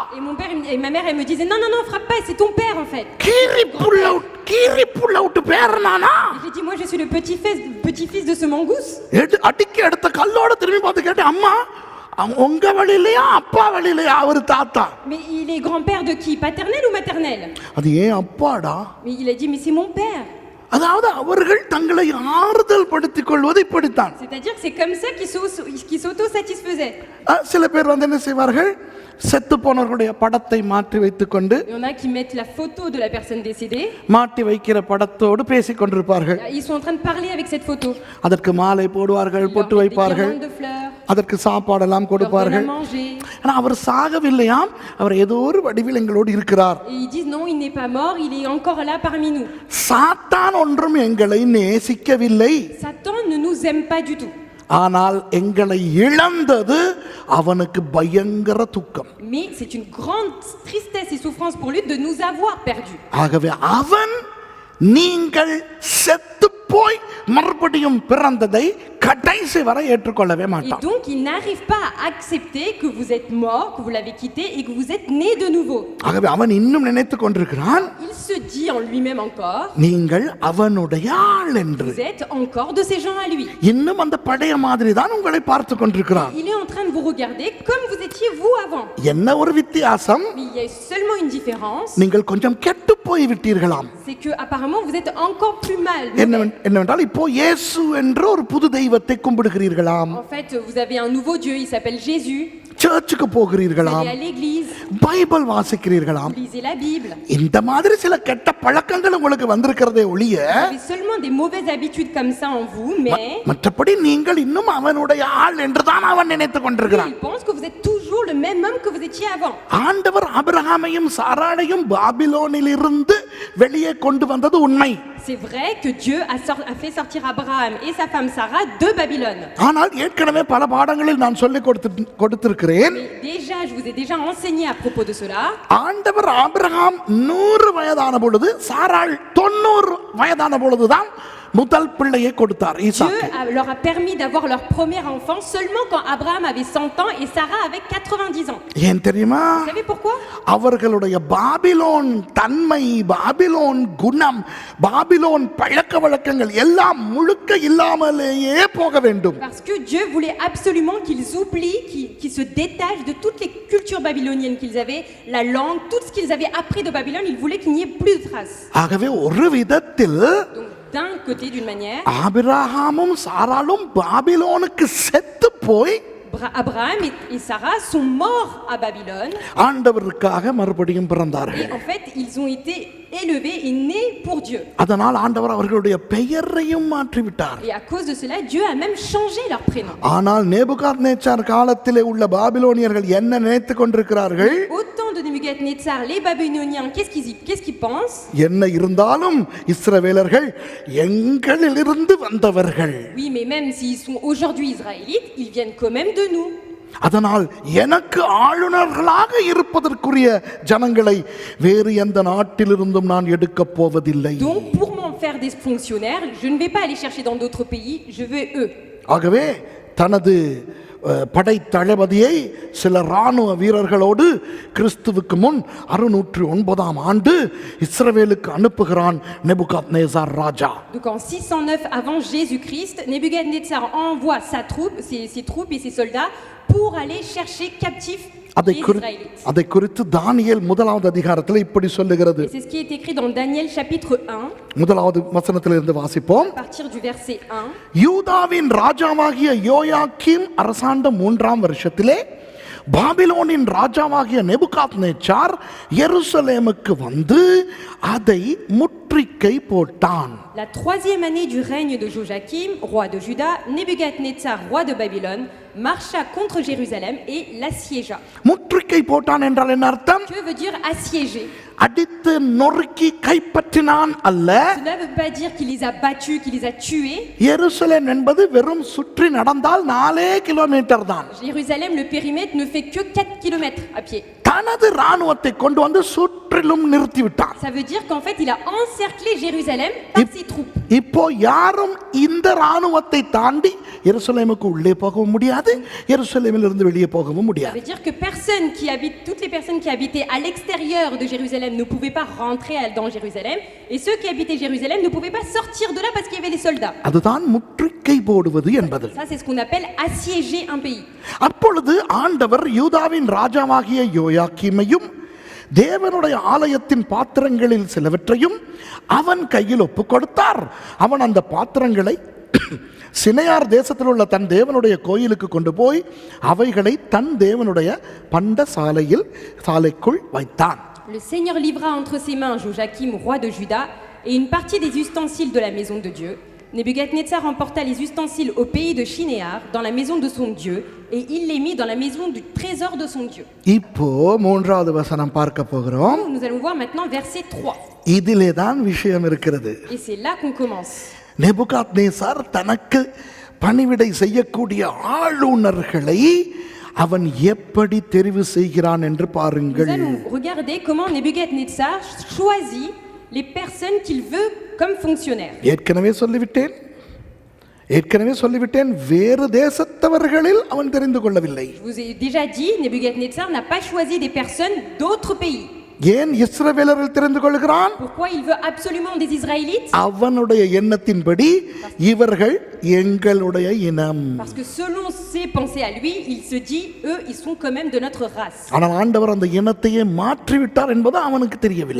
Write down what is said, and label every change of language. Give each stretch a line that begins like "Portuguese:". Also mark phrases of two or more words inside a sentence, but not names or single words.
French: Et mon père et ma mère, elle me disait non, frappe pas, c'est ton père en fait.
Tamil: கீரிப்புள்ள விட்டு பேரனானா?
French: Et j'ai dit moi, je suis le petit-fils de ce mangousse.
Tamil: அடிக்க எடுத்த கல்லோட திரும்பி பார்த்து கேட்டேன், அம்மா உங்க வழியிலையா அப்பா வழியிலையா அவர் தாத்தா?
French: Mais il est grand-père de qui? Paternel ou maternel?
Tamil: அது ஏன் அப்பாடா?
French: Mais il a dit mais c'est mon père.
Tamil: அதாவது அவர்கள் தங்களை ஆறுதல் படுத்திக் கொள்வது இப்படித்தான்.
French: C'est-à-dire que c'est comme ça qu'ils s'auto-satisfaisaient.
Tamil: சில பேர் வந்து என்ன செய்வார்கள், செத்து போனவர்களுடைய படத்தை மாற்றி வைத்துக் கொண்டு,
French: Il y en a qui mettent la photo de la personne décédée.
Tamil: மாட்டி வைக்கிற படத்தோடு பேசிக் கொண்டிருப்பார்கள்.
French: Ils sont en train de parler avec cette photo.
Tamil: அதற்கு மாலை போடுவார்கள்,
French: Ils
Tamil: பொட்டு
French: leur mettent des
Tamil: வைப்பார்கள்,
French: guirlandes de fleurs,
Tamil: அதற்கு சாப்பாடெல்லாம்
French: leur donnent à
Tamil: கொடுப்பார்கள்.
French: manger.
Tamil: ஆனா அவர் சாகவில்லையாம், அவர் ஏதோ ஒரு வடிவில் எங்களோடு இருக்கிறார்.
French: Et ils disent non, il n'est pas mort, il est encore là parmi nous.
Tamil: சாத்தான் ஒன்றும் எங்களை நேசிக்கவில்லை,
French: Satan ne nous aime pas du tout.
Tamil: ஆனால் எங்களை இழந்தது அவனுக்கு பயங்கர துக்கம்.
French: Mais c'est une grande tristesse et souffrance pour lui de nous avoir perdus.
Tamil: ஆகவே அவன் நீங்கள் செத்து போய் மறுபடியும் பிறந்ததை கடைசி வரை ஏற்றுக்கொள்ளவே
French: Et
Tamil: மாட்டான்.
French: donc il n'arrive pas à accepter que vous êtes mort, que vous l'avez quitté et que vous êtes né de nouveau.
Tamil: ஆகவே அவன் இன்னும் நினைத்துக் கொண்டிருக்கிறான்,
French: Il se dit en lui-même encore,
Tamil: நீங்கள் அவனுடைய ஆள் என்று.
French: vous êtes encore de ces gens à lui.
Tamil: இன்னும் அந்த பழைய மாதிரி தான் உங்களை பார்த்து கொண்டிருக்கிறான்.
French: Il est en train de vous regarder comme vous étiez vous avant.
Tamil: என்ன ஒரு வித்தியாசம்,
French: Mais il y a seulement une différence,
Tamil: நீங்கள் கொஞ்சம் கெட்டு போய் விட்டீர்களாம்.
French: c'est que apparemment vous êtes encore plus mal.
Tamil: என்னவென்றால் இப்போ இயேசு என்ற ஒரு புது தெய்வத்தை கும்பிடுகிறீர்களாம்,
French: En fait, vous avez un nouveau Dieu, il s'appelle Jésus.
Tamil: சர்ச்சுக்கு
French: Vous
Tamil: போகிறீர்களாம்,
French: allez à l'église,
Tamil: பைபிள் வாசிக்கிறீர்களாம்.
French: vous lisez la Bible.
Tamil: இந்த மாதிரி சில கெட்ட பழக்கங்கள் உங்களுக்கு வந்திருக்கிறதே ஒழிய,
French: Vous avez seulement des mauvaises habitudes comme ça en vous, mais
Tamil: மற்றபடி நீங்கள் இன்னும் அவனுடைய ஆள் என்றுதான் அவன் நினைத்துக் கொண்டிருக்கிறான்.
French: il pense que vous êtes toujours le même homme que vous étiez avant.
Tamil: ஆண்டவர் ஆபிரகாமையும் சாராளையும் பாபிலோனில் இருந்து வெளியே கொண்டு வந்தது உண்மை.
French: C'est vrai que Dieu a fait sortir Abraham et sa femme Sarah de Babylone.
Tamil: ஆனால் ஏற்கனவே பல பாடங்களில் நான் சொல்லிக் கொடுத்திருக்கிறேன்.
French: Mais déjà, je vous ai déjà enseigné à propos de cela.
Tamil: ஆண்டவர் ஆபிரகாம் 100 வயதான பொழுது, சாராள் 90 வயதான பொழுதுதான் முதல் பிள்ளையை கொடுத்தார்,
French: Dieu
Tamil: ஈசாக்கு.
French: leur a permis d'avoir leur premier enfant seulement quand Abraham avait 100 ans et Sarah avait 90 ans.
Tamil: ஏன் தெரியுமா?
French: Vous savez pourquoi?
Tamil: அவர்களுடைய பாபிலோன் தன்மை, பாபிலோன் குணம், பாபிலோன் பழக்க வழக்கங்கள் எல்லாம் முழுக்க இல்லாமலேயே போக வேண்டும்.
French: Parce que Dieu voulait absolument qu'ils oublient, qu'ils se détachent de toutes les cultures babyloniennes qu'ils avaient, la langue, tout ce qu'ils avaient appris de Babylone, il voulait qu'il n'y ait plus de traces.
Tamil: ஆகவே ஒரு விதத்தில்
French: Donc d'un côté, d'une manière,
Tamil: ஆபிரகாமும் சாராளும் பாபிலோனுக்கு செத்து போய்
French: Abraham et Sarah sont morts à Babylone.
Tamil: ஆண்டவருக்காக மறுபடியும் பிறந்தார்கள்.
French: Et en fait, ils ont été élevés et nés pour Dieu.
Tamil: அதனால் ஆண்டவர் அவர்களுடைய பெயரையும் மாற்றி விட்டார்.
French: Et à cause de cela, Dieu a même changé leur prénom.
Tamil: ஆனால் நேபுகாத்நேச்சார் காலத்திலே உள்ள பாபிலோனியர்கள் என்ன நினைத்துக் கொண்டிருக்கிறார்கள்?
French: Au temps de Nebuchadnezzar, les Babyloniens, qu'est-ce qu'ils pensent?
Tamil: என்ன இருந்தாலும் இஸ்ரவேலர்கள் எங்களிலிருந்து வந்தவர்கள்.
French: Oui, mais même s'ils sont aujourd'hui israélites, ils viennent quand même de nous.
Tamil: அதனால் எனக்கு ஆளுநர்களாக இருப்பதற்குரிய ஜனங்களை வேறு எந்த நாட்டிலிருந்தும் நான் எடுக்கப் போவதில்லை.
French: Donc pour m'en faire des fonctionnaires, je ne vais pas aller chercher dans d'autres pays, je veux eux.
Tamil: ஆகவே தனது படை தளபதியை சில இராணுவ வீரர்களோடு கிறிஸ்துவுக்கு முன் 609 ஆண்டு இஸ்ரவேலுக்கு அனுப்புகிறான் நேபுகாத்நேசார் ராஜா.
French: Donc en 609 avant Jésus-Christ, Nebuchadnezzar envoie ses troupes et ses soldats pour aller chercher captifs les Israélites.
Tamil: அதை குறித்து தானியேல் 1வது அதிகாரத்தில் இப்படி சொல்லுகிறது.
French: C'est ce qui est écrit dans Daniel chapitre 1.
Tamil: 1வது வசனத்திலிருந்து வாசிப்போம்.
French: À partir du verset 1.
Tamil: யூதாவின் ராஜாவாகிய யோயாக்கீம் அரசாண்ட 3ஆம் வருஷத்திலே பாபிலோனின் ராஜாவாகிய நேபுகாத்நேச்சார் எருசலேமுக்கு வந்து அதை முற்றுகை போட்டான்.
French: La 3e année du règne de Joachim, roi de Juda, Nebuchadnezzar, roi de Babylone, marcha contre Jérusalem et l'assiégea.
Tamil: முற்றுகை போட்டான் என்றால் என்ன அர்த்தம்?
French: Que veut dire assiéger?
Tamil: அடித்து நொறுக்கி கைப்பற்றினான் அல்ல.
French: Cela ne veut pas dire qu'il les a battus, qu'il les a tués.
Tamil: எருசலேம் என்பது வெறும் சுற்றி நடந்தால் 4 கிலோமீட்டர் தான்.
French: Jérusalem, le périmètre ne fait que 4 km à pied.
Tamil: தனது ராணுவத்தை கொண்டு வந்து சுற்றிலும் நிறுத்தி விட்டான்.
French: Ça veut dire qu'en fait il a encerclé Jérusalem par ses troupes.
Tamil: இப்போ யாரும் இந்த ராணுவத்தை தாண்டி எருசலேமுக்கு உள்ளே போகவும் முடியாது, எருசலேமில் இருந்து வெளியே போகவும்
French: Ça
Tamil: முடியாது.
French: veut dire que toutes les personnes qui habitaient à l'extérieur de Jérusalem ne pouvaient pas rentrer dans Jérusalem, et ceux qui habitaient Jérusalem ne pouvaient pas sortir de là parce qu'il y avait les soldats.
Tamil: அதுதான் முற்றுகை போடுவது என்பது.
French: Ça c'est ce qu'on appelle assiéger un pays.
Tamil: அப்பொழுது ஆண்டவர் யூதாவின் ராஜாவாகிய யோயாக்கீமையும் தேவனுடைய ஆலயத்தின் பாத்திரங்களில் சிலவற்றையும் அவன் கையில் ஒப்புக் கொடுத்தார். அவன் அந்த பாத்திரங்களை சினையார் தேசத்தில் உள்ள தன் தேவனுடைய கோயிலுக்கு கொண்டு போய் அவைகளை தன் தேவனுடைய பண்ட சாலைக்குள் வைத்தான்.
French: Le Seigneur livra entre ses mains Joachim, roi de Juda, et une partie des ustensiles de la maison de Dieu. Nebuchadnezzar emporta les ustensiles au pays de Shinéar, dans la maison de son Dieu, et il les mit dans la maison du trésor de son Dieu.
Tamil: இப்போ 3வது வசனம் பார்க்க போகிறோம்.
French: Nous allons voir maintenant verset 3.
Tamil: இதிலே தான் விஷயம் இருக்கிறது.
French: Et c'est là qu'on commence.
Tamil: நேபுகாத்நேசார் தனக்கு பணிவிடை செய்யக்கூடிய ஆளுநர்களை அவன் எப்படி தெரிவு செய்கிறான் என்று
French: Nous
Tamil: பாருங்கள்.
French: allons regarder comment Nebuchadnezzar choisit les personnes qu'il veut comme fonctionnaires.
Tamil: ஏற்கனவே சொல்லிவிட்டேன் வேறு தேசத்தவர்களில் அவன் தெரிந்து கொள்ளவில்லை.
French: Je vous ai déjà dit, Nebuchadnezzar n'a pas choisi des personnes d'autres pays.
Tamil: ஏன் இஸ்ரவேலர்கள் தெரிந்து கொள்கிறான்?
French: Pourquoi il veut absolument des Israélites?
Tamil: அவனுடைய எண்ணத்தின்படி இவர்கள் எங்களுடைய இனம்.
French: Parce que selon ses pensées à lui, il se dit, eux, ils sont quand même de notre race.
Tamil: ஆனால் ஆண்டவர் அந்த இனத்தையே மாற்றி விட்டார் என்பது அவனுக்கு தெரியவில்லை.